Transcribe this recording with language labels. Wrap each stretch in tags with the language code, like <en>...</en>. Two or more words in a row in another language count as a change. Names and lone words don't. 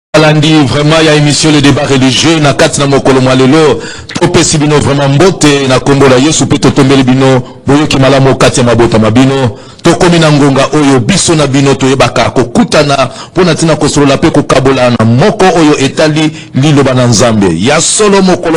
<fr>Balandi, vraiment, il y a émission le débat religieux,</fr> <ln>na kati na mokolo mwalelo, topesi bino vraiment mbote, na kombola yesu pe totombeli bino, boyo kimala mokati ya mabota mabino, tokomi na ngonga oyo biso na bino toyebaka kokutana pona tina kosolola pe kokabola na moko oyo etali liloba na nzambe ya solo mokolo</ln>